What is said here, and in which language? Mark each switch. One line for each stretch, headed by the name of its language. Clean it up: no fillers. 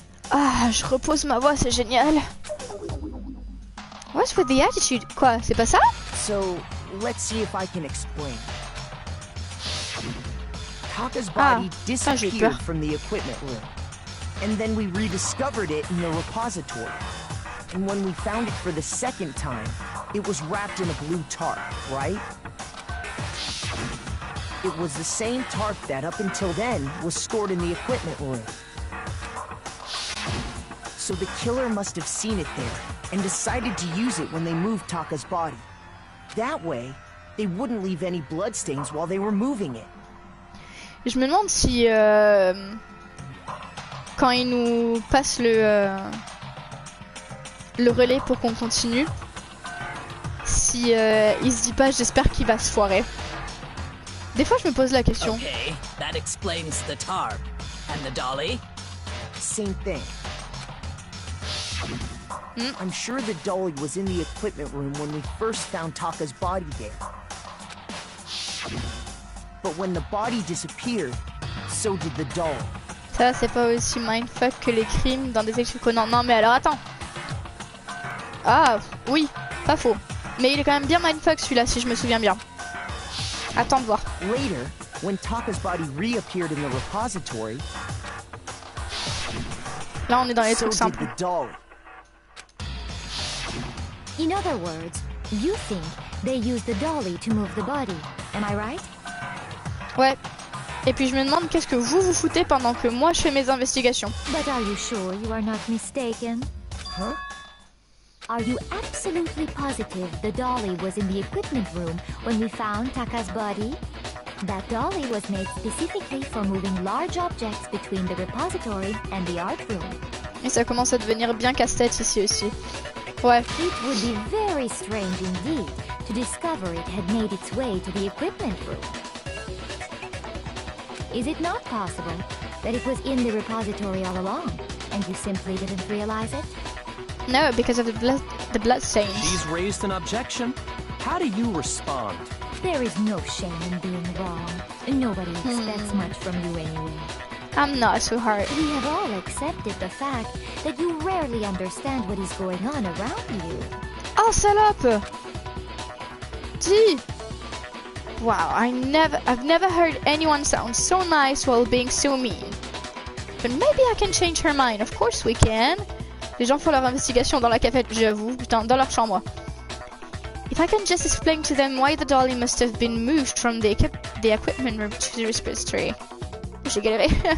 French: Ah, je repose ma voix, c'est génial.
English: What's with the attitude?
French: Quoi, c'est pas ça?
English: So, let's see if I can explain. Taka's body disappeared from the equipment room. And then we rediscovered it in the repository. And when we found it for the second time, it was wrapped in a blue tarp, right? It was the same tarp that, up until then, was stored in the equipment room. So the killer must have seen it there, and decided to use it when they moved Taka's body. That way, they wouldn't leave any bloodstains while they were moving it.
French: Je me demande si... quand il nous passe le relais pour qu'on continue, si il se dit pas j'espère qu'il va se foirer. Des fois je me pose la question.
English: Okay, that explains the tarp. And the dolly? Same thing. I'm sure the dolly was in the equipment room when we first found Taka's body there. But when the body disappeared, so did the dolly.
French: Ça c'est pas aussi mindfuck que les crimes dans des extraits. Non, non mais alors attends. Ah oui, pas faux. Mais il est quand même bien mindfuck celui-là si je me souviens bien. Attends de voir.
English: Later, when Taka's body reappeared in the repository,
French: là on est dans les
English: so
French: trucs
English: did
French: simples.
English: the dolly. In other words, you think they used the dolly to move the body. Am I right?
French: Ouais. Et puis je me demande qu'est-ce que vous foutez pendant que moi je fais mes investigations.
English: But are you sure you are not mistaken? Huh? Are you absolutely positive the dolly was in the equipment room when we found Taka's body? That dolly was made specifically for moving large objects between the repository and the art room.
French: Et ça commence à devenir bien casse-tête ici aussi. Ouais.
English: It would be very strange indeed to discover it had made its way to the equipment room. Is it not possible that it was in the repository all along, and you simply didn't realize it? No, because of the blood stains. She's raised an objection. How do you respond? There is no shame in being wrong. Nobody expects much from you anyway. I'm not so hard. We have all accepted the fact that you rarely understand what is going on around you.
French: Oh salope! Dis!
English: Wow, I've never heard anyone sound so nice while being so mean. But maybe I can change her mind. Of course we can.
French: Les gens font leur investigation dans la cafette, j'avoue, putain, dans leur chambre.
English: If I can just explain to them why the dolly must have been moved from the equipment room to the repository.
French: J'ai galéré.